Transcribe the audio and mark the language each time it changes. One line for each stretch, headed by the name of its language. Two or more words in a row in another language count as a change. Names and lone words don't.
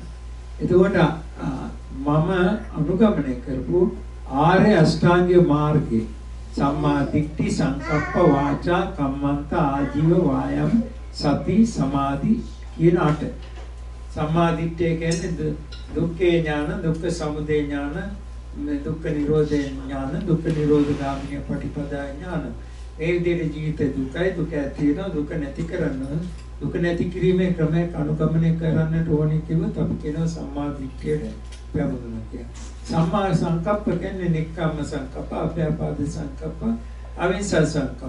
Sinhala: එතකොට මම අනුගමනය කරපු ආර්ය අෂ්ටාංගික මාර්ගයේ
Pali: සම්මා දිට්ඨි සංකප්ප වාචා කම්මන්ත ආජීව වායම් සති සමාධි
Sinhala: කියන අට. සම්මා දිට්ඨිය කියන්නේ
Pali: දුක්ඛේ ඥාන, දුක්ඛ සමුදය ඥාන, දුක්ඛ නිරෝධේ ඥාන, දුක්ඛ නිරෝධ ගාමිනී පටිපදා ඥාන.
Sinhala: මේ විදිහට ජීවිත දුකයි දුක ඇති වෙනවා දුක නැති කරන්න දුක නැති කිරීමේ ක්‍රමයක් අනුගමනය කරන්නට ඕනේ කිව්වොත් අපි කියනවා සම්මා දිට්ඨියට පැමුණුණා කියලා.
Pali: සම්මා සංකප්ප කියන්නේ නික්කම්ම සංකප්ප, අභ්‍යාපාද සංකප්ප, අවිහිංසා සංකප්ප.